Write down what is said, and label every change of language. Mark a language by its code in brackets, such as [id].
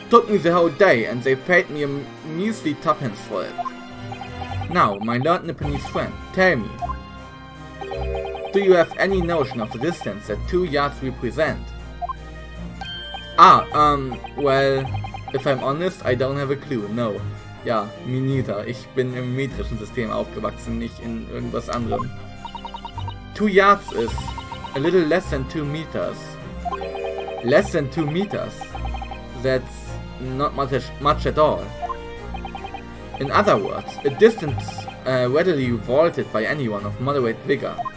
[en] Took me the whole day and they paid me a measly tuppence for it. Now, my learned Nipponese friend, tell me. Do you have any notion of the distance that 2 yards represent? Well, if I'm honest, I don't have a clue, no. Ja, me neither. [de] Ich bin im metrischen System aufgewachsen, nicht in irgendwas anderem. [en] 2 yards is a little less than 2 meters. Less than 2 meters? That's not much at all. In other words, a distance readily vaulted by anyone of moderate vigor.